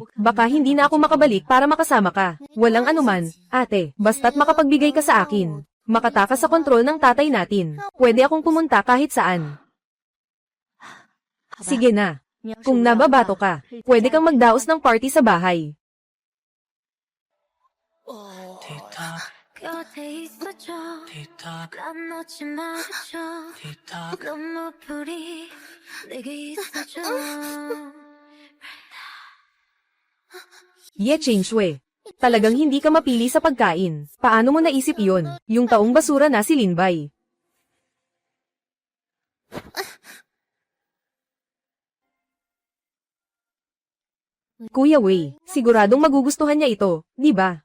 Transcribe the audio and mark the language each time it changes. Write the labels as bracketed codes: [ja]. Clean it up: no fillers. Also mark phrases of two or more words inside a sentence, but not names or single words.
[tl] Baka hindi na ako makabalik para makasama ka. Walang anuman, ate, basta't makapagbigay ka sa akin. Makatakas sa kontrol ng tatay natin. Pwede akong pumunta kahit saan. Sige na. Kung nababato ka, pwede kang magdaos ng party sa bahay. [ko] 곁에 있어줘. 난 놓지 말아줘. 눈물이 내게 있어줘. [tl] Ye Changshue. Talagang hindi ka mapili sa pagkain. Paano mo naisip iyon? Yung taong basura na si Linbay. Kuya Wei, siguradong magugustuhan niya ito, di ba?